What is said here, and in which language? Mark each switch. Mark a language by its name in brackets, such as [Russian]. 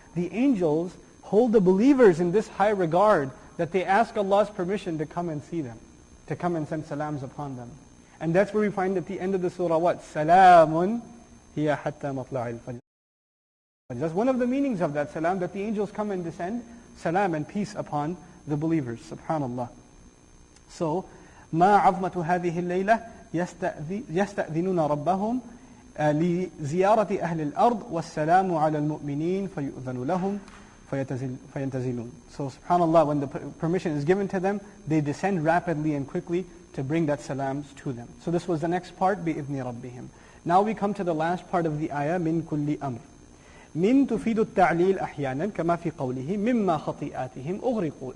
[English] The angels hold the believers in this high regard that they ask Allah's permission to come and see them. To come and send salams upon them. And that's where we find at the end of the surah what? [Arabic] Salamun hiya hatta matla'il fajr. [English] That's one of the meanings of that salam, that the angels come and descend, salam and peace upon the believers. Subhanallah. [Arabic] So, ما عظمة هذه الليلة يستأذنون ربهم لزيارة أهل الأرض والسلام على المؤمنين فيؤذن لهم. فَيَنْتَزِلُونَ. [English] So subhanAllah, when the permission is given to them, they descend rapidly and quickly to bring that salams to them. So this was the next part, [Arabic] بِإِذْنِ رَبِّهِمْ. [English] Now we come to the last part of the ayah, [Arabic] مِن كُلِّ أَمْرٍ. مِن تُفِيدُ التَّعْلِيلِ أَحْيَانًا كَمَا فِي قَوْلِهِ مِمَّا خَطِيئَاتِهِمْ أُغْرِقُوا.